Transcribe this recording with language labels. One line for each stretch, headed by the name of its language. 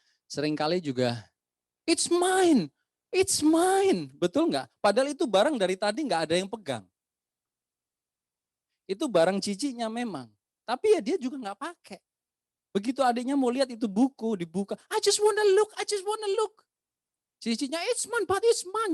Indonesian: Seringkali juga,
English: it's mine, it's mine.
Indonesian: Betul nggak? Padahal itu barang dari tadi nggak ada yang pegang. Itu barang cicinya memang. Tapi ya dia juga nggak pakai. Begitu adiknya mau lihat itu buku, dibuka.
English: I just wanna look, I just wanna look. Cicinya, it's mine, but it's mine.